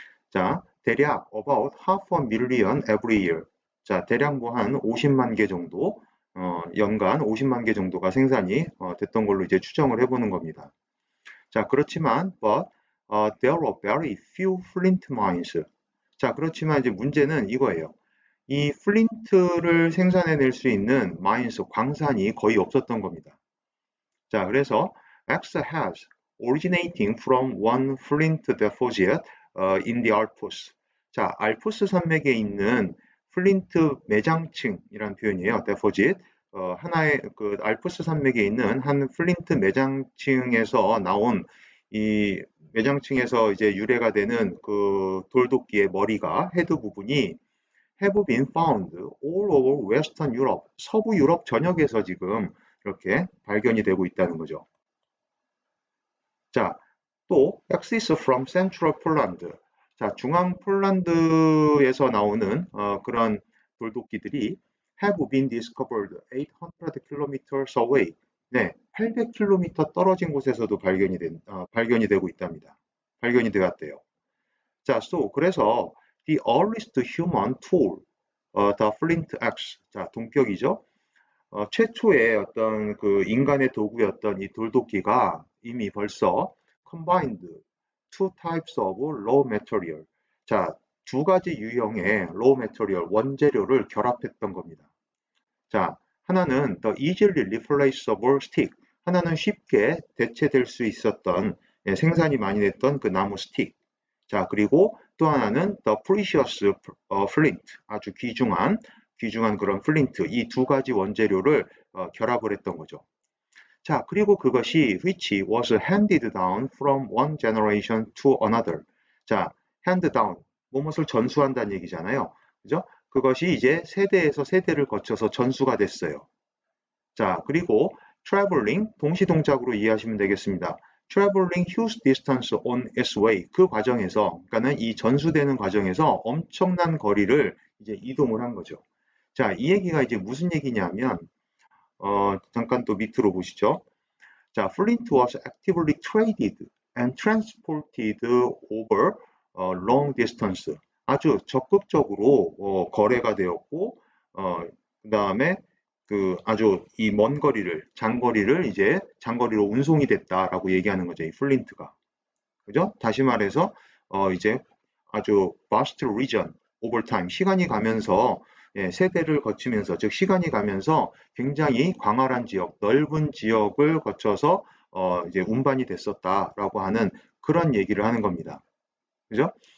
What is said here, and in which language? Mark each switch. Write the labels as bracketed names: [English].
[Korean] 자, 대략 [English] about half a million every year. [Korean] 자, 대략 뭐 한 50만 개 정도, 연간 50만 개 정도가 생산이 됐던 걸로 이제 추정을 해보는 겁니다. 자, 그렇지만 [English] but there are very few flint mines. [Korean] 자, 그렇지만 이제 문제는 이거예요. 이 플린트를 생산해낼 수 있는 마인스, 광산이 거의 없었던 겁니다. 자, 그래서 [English] X has originating from one flint deposit in the Alps. [Korean] 자, 알프스 산맥에 있는 플린트 매장층이라는 표현이에요. [English] deposit. [Korean] 하나의 그 알프스 산맥에 있는 한 플린트 매장층에서 나온 이 매장층에서 이제 유래가 되는 그 돌도끼의 머리가 헤드 부분이 [English] have been found all over Western Europe. [Korean] 서부 유럽 전역에서 지금 이렇게 발견이 되고 있다는 거죠. 자, 또 [English] axis from Central Poland. [Korean] 자, 중앙 폴란드에서 나오는 그런 돌도끼들이 [English] have been discovered 800 kilometers away. [Korean] 네, 800km 떨어진 곳에서도 발견이 되고 있답니다. 발견이 되었대요. [English] 자, so [Korean] 그래서 [English] the earliest human tool, the flint axe. [Korean] 자, 동격이죠. 최초의 어떤 그 인간의 도구였던 이 돌도끼가 이미 벌써 [English] combined two types of raw material. [Korean] 자, 두 가지 유형의 raw material, 원재료를 결합했던 겁니다. 자, 하나는 [English] the easily replaceable stick. [Korean] 하나는 쉽게 대체될 수 있었던, 생산이 많이 됐던 그 나무 스틱. 자, 그리고 또 하나는 [English] the precious flint. [Korean] 아주 귀중한 그런 플린트. 이 두 가지 원재료를 결합을 했던 거죠. 자, 그리고 그것이 [English] which was handed down from one generation to another. 자, hand down. [Korean] 무엇을 전수한다는 얘기잖아요. 그죠? 그것이 이제 세대에서 세대를 거쳐서 전수가 됐어요. 자, 그리고 traveling 동시동작으로 이해하시면 되겠습니다. [English] traveling huge distance on its way. [Korean] 그 과정에서, 그러니까는 이 전수되는 과정에서 엄청난 거리를 이제 이동을 한 거죠. 자, 이 얘기가 이제 무슨 얘기냐면, 잠깐 또 밑으로 보시죠. [English] 자, flint was actively traded and transported over long distance. [Korean] 아주 적극적으로 거래가 되었고, 그 다음에 그 아주 이 먼 거리를, 장거리를 이제 장거리로 운송이 됐다라고 얘기하는 거죠. 이 플린트가. 그죠? 다시 말해서, 이제 아주 [English] vast region, over time, [Korean] 시간이 가면서, 세대를 거치면서, 즉, 시간이 가면서 굉장히 광활한 지역, 넓은 지역을 거쳐서, 이제 운반이 됐었다라고 하는 그런 얘기를 하는 겁니다. 그죠?